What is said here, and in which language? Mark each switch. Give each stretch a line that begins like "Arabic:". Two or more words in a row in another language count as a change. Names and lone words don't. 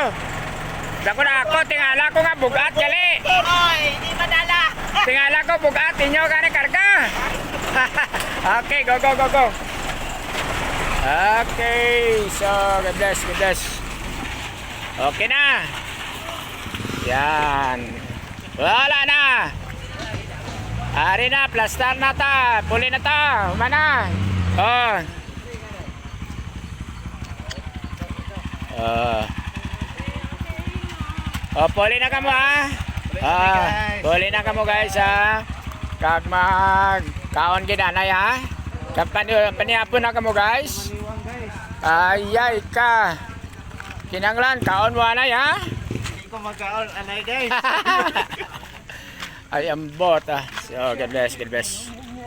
Hiligaynon: Dako na ako, tingala ko nga bugat gali. Oy, di madala. Tingala ko bugat, inyo gani karga.
English: Okay, go, go, go, go. Okay, so, God bless, God bless.
Hiligaynon: Okay na. Yan. Wala na. Ari na, plaster na ta. Puli na ta. Humana. Oh. Oh, puli na kamo ha. Puli na kamo guys ha. Kag mag kaon ginanay ha. Kag panihapon na kamo guys. Ayay ka. Kinanglan kaon mo anay ha. Hindi ko magkaon anay guys.
English: I am bot. So, God bless, God bless.